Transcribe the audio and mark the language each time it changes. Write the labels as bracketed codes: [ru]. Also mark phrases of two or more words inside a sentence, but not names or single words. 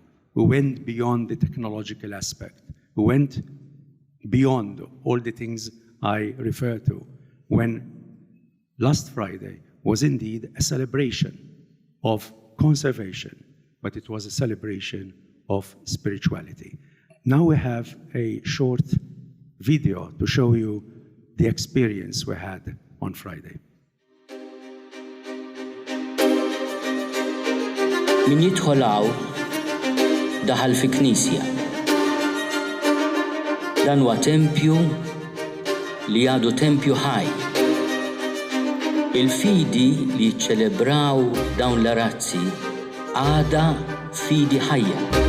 [en] We went beyond the technological aspect. We went beyond all the things I refer to, when last Friday was indeed a celebration of conservation, but it was a celebration of spirituality. Now we have a short video to show you the experience we had on Friday. [mt] Min jidħol hawn daħal fi knisja. Dan huwa tempju li għadu tempju ħaj. Il-fidi li jiċċelebraw dawn l-arazzi għada fidi ħajja.